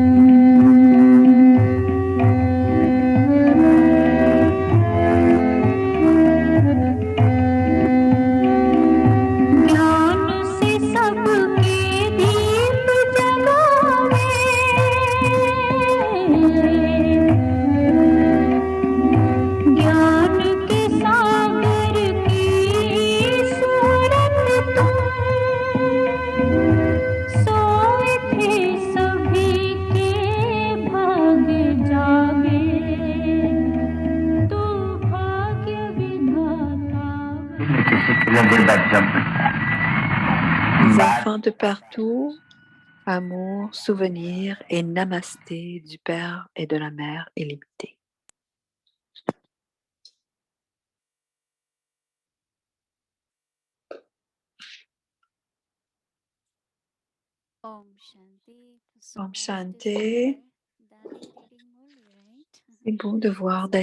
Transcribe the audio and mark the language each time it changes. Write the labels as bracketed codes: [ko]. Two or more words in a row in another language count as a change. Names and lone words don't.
[hi] ज्ञान से सबके दीप जगावे, ज्ञान के सागर की सूरत तुम, सोए थे सभी के भाग्य जागे, तू भाग्य विधाता। [fr] Les enfants de partout, amour, souvenir et namasté du Père et de la Mère illimitée. [hi] Om Shanti. So Om [en] nice to [hi] Shanti. [en] hear Dadi reading Murli, right? [fr] C'est beau de voir